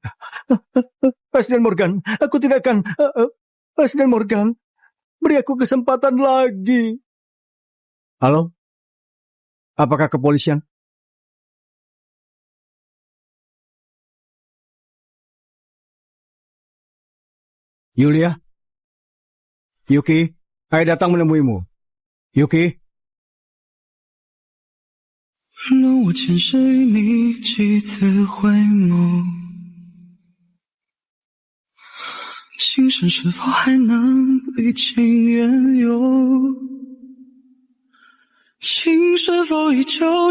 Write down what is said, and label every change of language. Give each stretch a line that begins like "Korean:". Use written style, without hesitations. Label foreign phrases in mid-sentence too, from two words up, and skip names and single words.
Indonesian: Presiden Morgan, aku tidak akan... Presiden Morgan, beri aku kesempatan lagi. Halo? Apakah kepolisian? Yulia? Yuki, saya datang menemuimu. Yuki?
Chinese: 让我潜身与你几次回眸，今生是否还能历经缘由？情是否依旧？